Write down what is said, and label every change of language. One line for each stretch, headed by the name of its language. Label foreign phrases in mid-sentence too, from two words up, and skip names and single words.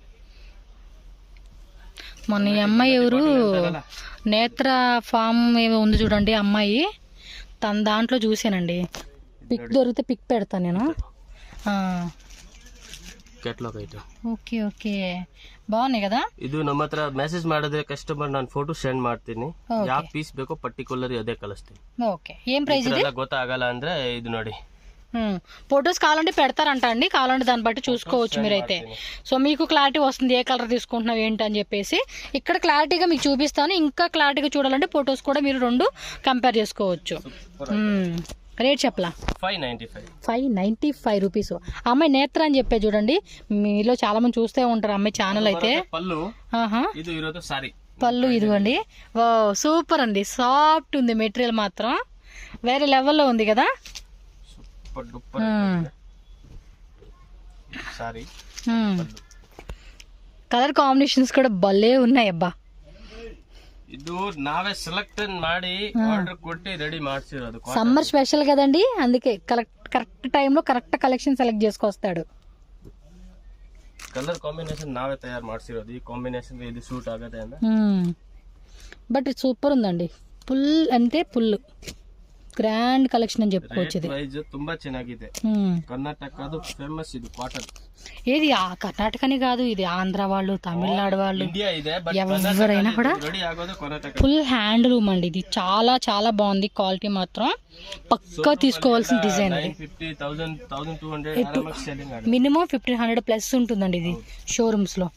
Telugu: మొన్న ఈ అమ్మాయి ఎవరు, నేత్ర ఫామ్ ఏమో ఉంది చూడండి అమ్మాయి, తన దాంట్లో చూసానండి. పిక్ దొరికితే పిక్ పెడతాను నేను. ఓకే ఓకే, బాగున్నాయి కదా.
Kannada: ಇದು ನಮ್ಮ ಹತ್ರ ಮೆಸೇಜ್ ಮಾಡಿದ್ರೆ ಕಸ್ಟಮರ್ ನಾನು
English: photo send
Kannada: ಮಾಡ್ತೀನಿ, ಯಾವ ಪೀಸ್ ಬೇಕೋ ಪರ್ಟಿಕ್ಯುಲರ್ ಅದೇ ಕಳಿಸ್ತೀನಿ.
Telugu: ఓకే, ఏం ప్రైస్ ఇది?
Kannada: ಗೊತ್ತಾಗಲ್ಲ ಅಂದ್ರೆ ಇದು ನೋಡಿ,
Telugu: ఫొటోస్ కావాలంటే పెడతారంట అండి, కావాలంటే దాన్ని బట్టి చూసుకోవచ్చు మీరైతే. సో మీకు క్లారిటీ వస్తుంది ఏ కలర్ తీసుకుంటున్నావు ఏంటి అని చెప్పేసి. ఇక్కడ క్లారిటీగా మీకు చూపిస్తాను. ఇంకా క్లారిటీగా చూడాలంటే ఫొటోస్ కూడా మీరు రెండు కంపేర్ చేసుకోవచ్చు. రేట్ చెప్పలా? 595 రూపీస్. అమ్మాయి నేత్ర అని చెప్పే చూడండి, మీలో చాలా మంది చూస్తే ఉంటారు అమ్మాయి ఛానల్ అయితే. పళ్ళు ఇదిగోండి. వా సూపర్ అండి, సాఫ్ట్ ఉంది మెటీరియల్ మాత్రం, వేరే లెవెల్లో ఉంది కదా.
English: color combinations
Telugu: కూడా భలే ఉన్నాయి అబ్బా.
Kannada: ಇದು ನಾವೇ ಸೆಲೆಕ್ಟ್ ಮಾಡಿ ಆರ್ಡರ್ ಕೊಟ್ಟು రెడీ ಮಾಡ್ಸಿರೋದು.
English: summer special
Telugu: కదండి, అందుకే
English: correct time correct collection select
Telugu: చేసుకొస్తాడు.
English: color combination
Telugu: నావే తయారు
Kannada: ಮಾಡ್ಸಿರೋದು.
Telugu: ఈ కాంబినేషన్ ఇది సూట్
Kannada: ಆಗದೆ ಅಂತ.
Telugu: బట్ సూపర్ ఉందండి, ఫుల్ అంటే
English: full grand collection
Telugu: అని చెప్పుకోవచ్చు. ఇది
Kannada: ప్రైస్ ತುಂಬಾ ಚೆನ್ನಾಗಿದೆ.
Telugu: కర్ణాటకది ఫేమస్ ఇది కాటన్. ఏది కర్ణాటకనే కాదు, ఇది ఆంధ్ర వాళ్ళు, తమిళనాడు వాళ్ళు, ఇండియా ఇదే, బట్ ఎవరైనా కూడా రెడీ ఆಗೋದು కర్ణాటక.
English: full handloom
Telugu: అండి ఇది. చాలా చాలా బాగుంది, క్వాలిటీ మాత్రం పక్కా తీసుకోవాల్సిన డిజైన్. మినిమం 1500 ప్లస్ ఉంటుందండి ఇది షోరూమ్స్ లో.